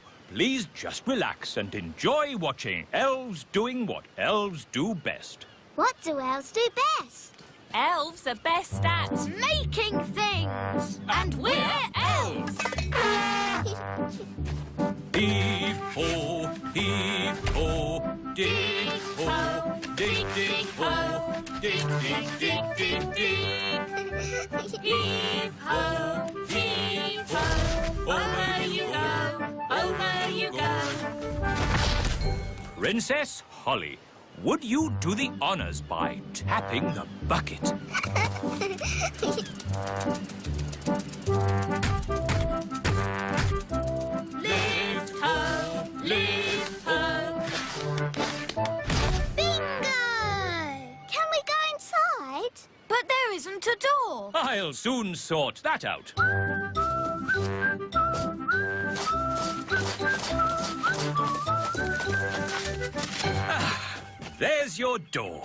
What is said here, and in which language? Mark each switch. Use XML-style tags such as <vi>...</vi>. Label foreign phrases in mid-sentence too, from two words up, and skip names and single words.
<en>Please just relax and enjoy watching elves doing what elves do best. What do elves do best? Elves are best at... Making things. And we're elves. Heave-ho, dig-ho, dig-ho. dig, dig, dig, dig, dig. Heave-ho, heave-ho, over you go, over you go. Princess Holly, would you do the honours by tapping the bucket? Lift-ho, lift-ho. Bingo! Can we go inside? But there isn't a door. I'll soon sort that out. There's your door.</en>